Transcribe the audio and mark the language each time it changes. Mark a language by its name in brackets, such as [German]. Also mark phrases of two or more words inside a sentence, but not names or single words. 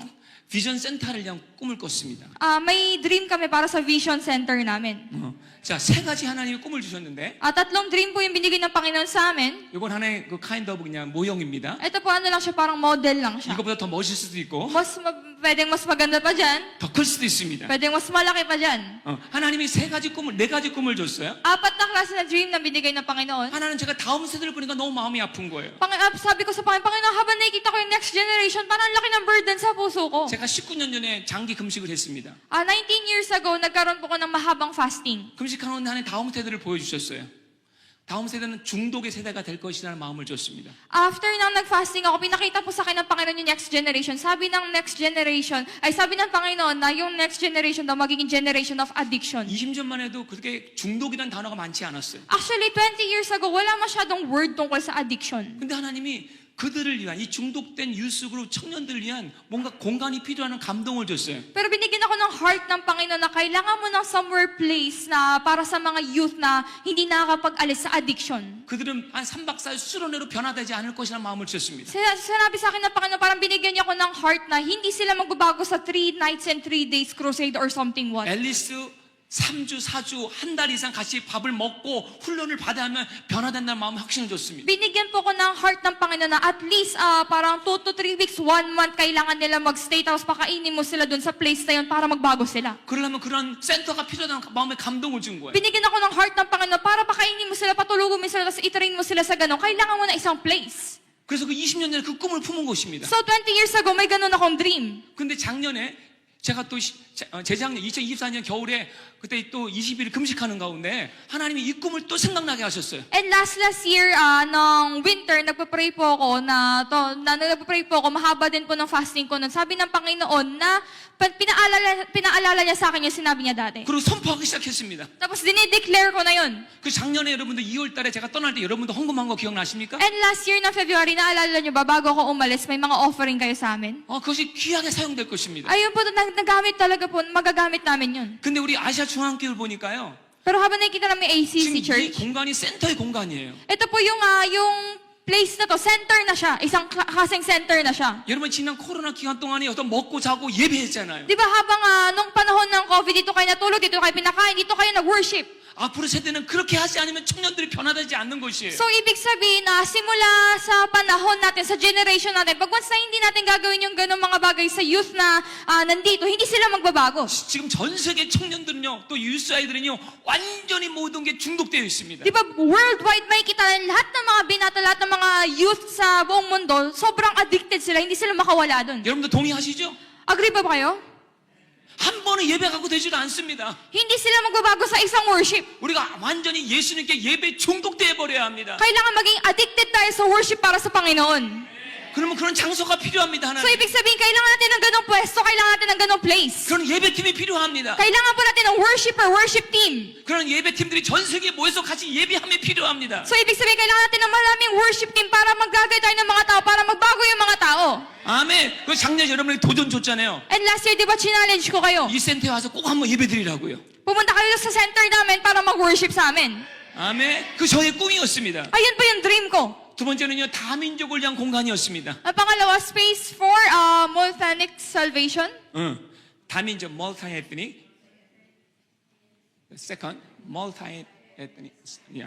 [Korean] 비전 센터를 위한 꿈을 꿨습니다. [Filipino] May dream kami para sa Vision Center namin. [Korean] 자, 세 가지 하나님이 꿈을 주셨는데 [Filipino] Tatlong dream po yung binigay ng Panginoon sa amin. [Korean] 이건 하나의 그 [English] kind of [Korean] 그냥 모형입니다. [Filipino] Ito po lang siya, parang model lang siya. [Korean] 이거보다 더 멋있을 수도 있고 [Filipino] Pwedeng mas maganda pa dyan. [Korean] 더 클 수도 있습니다. [Filipino] Pwedeng mas malaki pa dyan. [Korean] 하나님이 네 가지 꿈을 줬어요. [Filipino] 4 na klase na dream na binigay ng Panginoon. [Korean] 하나는 제가 다음 세대를 보니까 너무 마음이 아픈 거예요. [Filipino] Sabi ko sa Panginoon, habang nakikita ko yung [English] next generation, [Filipino] parang laki ng burden sa puso ko. [Korean] 제가 19년 전에 장기 금식을 했습니다. [Filipino] 19 [English] years ago, [Filipino] nagkaroon po ko ng mahabang fasting. [Korean] 금식하는 하나님 다음 세대를 보여주셨어요. 다음 세대는 중독의 세대가 될 것이라는 마음을 줬습니다. [Filipino] After nang nag-fasting ako, pinakita po sa akin ng Panginoon yung [English] next generation. [Filipino] Sabi ng Panginoon na yung [English] next generation [Filipino] daw magiging [English] generation of addiction. [Korean] 20년만 해도 그렇게 중독이라는 단어가 많지 않았어요. [English] Actually, 20 years ago, [Filipino] wala masyadong word tungkol sa addiction. [Korean] 근데 하나님이 그들을 위한 이 중독된 유스 그룹 청년들을 위한 뭔가 공간이 필요한 감동을 줬어요. [Filipino] Pero binigyan ako ng heart ng Panginoon na kailangan mo ng [English] somewhere place [Filipino] na para sa mga youth na hindi nakakapag-alis sa addiction. [Korean] 그들은 한 3박 4일 수련회로 변화되지 않을 것이라는 마음을 줬습니다. [Filipino] Sinabi sa akin ng Panginoon, parang binigyan niya ako ng heart na hindi sila magbabago sa 3 [English] nights and 3 days crusade or something what. [Korean] 앨리스 3주, 4주, 한 달 이상 같이 밥을 먹고 훈련을 받아야 하면 변화된다는 마음 확신을 줬습니다. [Filipino] Binigyan po ko ng heart ng Panginoon na [English] at least [Filipino] parang 2 to 3 weeks, 1 month, kailangan nila magstay tapos pakainin mo sila dun sa place na yun para magbago sila. [Korean] 그러려면 그런 센터가 필요하다는 마음에 감동을 준 거예요. [Filipino] Binigyan ako ng heart ng Panginoon para pakainin mo sila, patulugin mo sila, tapos itrain mo sila sa ganun. Kailangan mo na isang place. [Korean] 그래서 그 20년 전에 그 꿈을 품은 것입니다. [Filipino] So 20 [English] years ago, [Filipino] may ganun akong dream. [Korean] 근데 작년에 제가 또 재작년 2024년 겨울에 그때 또 20일 금식하는 가운데 하나님이 이 꿈을 또 생각나게 하셨어요. [English] And last year, [Filipino] nung winter, nagpa-pray po ako nagpa-pray po ako, mahaba din po ng fasting ko nun. Sabi ng Panginoon na pinaalala niya sa akin yung sinabi niya dati. [Korean] 그리고 선포하기 시작했습니다. [Filipino] Tapos dinideclare ko na yun. [Korean] 그 작년에 여러분들 2월 달에 제가 떠날 때 여러분들 헌금한 거 기억나십니까? [English] And last year [Filipino] na February, naalala niyo ba, bago ako umalis, may mga offering kayo sa amin? [Korean] 그것이 귀하게 사용될 것입니다. [Filipino] Ayun po, nagamit talaga po, magagamit namin yun. [Korean] 근데 우리 아시아 중앙교회를 보니까요. [Filipino] Pero habang nakikita namin [Korean] 지금 ACC 이 Church, 공간이 센터의 공간이에요. [Filipino] ito po yung place na to, center na siya, isang kasing center na siya. [Korean] 여러분 지난 코로나 기간 동안에 어떤 먹고 자고 예배했잖아요. [Filipino] Di ba habang nung panahon ng COVID, dito kayo natulog, dito kayo pinakain, dito kayo nag-worship. [Korean] 앞으로 세대는 그렇게 하지 않으면 청년들이 변화되지 않는 것이에요. [Filipino] So, ibig sabihin na simula sa panahon natin, sa generation natin, pag once na hindi natin gagawin yung ganong mga bagay sa youth na nandito, hindi sila magbabago. [Korean] 지금 전 세계 청년들은요, 또 유스 아이들은요, 완전히 모든 게 중독되어 있습니다. [Filipino] Di ba, worldwide may kita lahat ng mga binata, lahat ng mga youth sa buong mundo, sobrang addicted sila, hindi sila makawala dun. [Korean] 여러분들 동의하시죠? [Filipino] Agree ba kayo? [Korean] 한 번은 예배 갖고 되지도 않습니다. [Filipino] Hindi sila magbabago sa isang worship. [Korean] 우리가 완전히 예수님께 예배 중독되어 버려야 합니다. [Filipino] Kailangan maging addicted tayo sa worship para sa Panginoon. [Korean] 그러면 그런 장소가 필요합니다. [Filipino] So, [Korean] 하나님. [Filipino] ibig sabihin, kailangan natin ng ganong pwesto, kailangan natin ng ganong place. [Korean] 그런 예배팀이 필요합니다. [Filipino] Kailangan po natin ng [English] worshiper, worship team. [Korean] 그런 예배팀들이 전 세계에 모여서 같이 예배함이 필요합니다. [Filipino] So, ibig sabihin, kailangan natin ng maraming [English] worship team [Filipino] para maggagay tayo ng mga tao, para magbago yung mga tao. [Korean] 아멘. 그 작년에 여러분에게 도전 줬잖아요. [English] And last year, [Filipino] di ba, challenge ko kayo? [Korean] 이 센터에 와서 꼭 한번 예배 드리라고요. [Filipino] Pumunta kayo sa center namin para mag-worship sa amin. [Korean] 아멘. 그 저의 꿈이었습니다. [Filipino] Ayun po yung dream ko. [Korean] 두 번째는요, 다민족을 위한 공간이었습니다. [Filipino] Ang pangalawa, [English] space for multi-ethnic salvation. 다민족, multi-ethnic. Second, multi-ethnic. Yeah.